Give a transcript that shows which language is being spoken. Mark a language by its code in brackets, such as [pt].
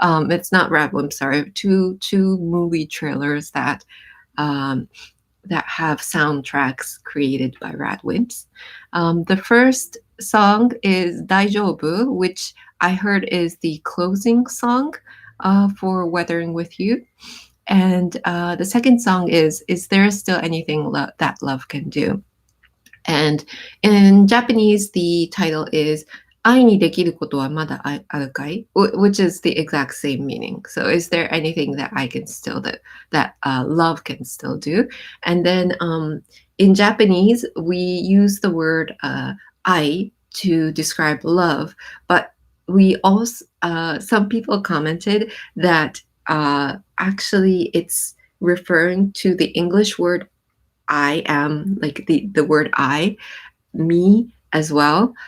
[en] It's not Radwimps, sorry, two movie trailers that have soundtracks created by Radwimps. The first song is Daijyoubu, which I heard is the closing song for Weathering with You. And the second song is There Still Anything That Love Can Do? [ja] And in Japanese, the title is 愛にできることはまだあるかい? [en] Which is the exact same meaning. So is there anything that I can still do, that love can still do? And then in Japanese, we use the word 愛 to describe love, but we also, some people commented that actually it's referring to the English word I am, like the word I, me as well.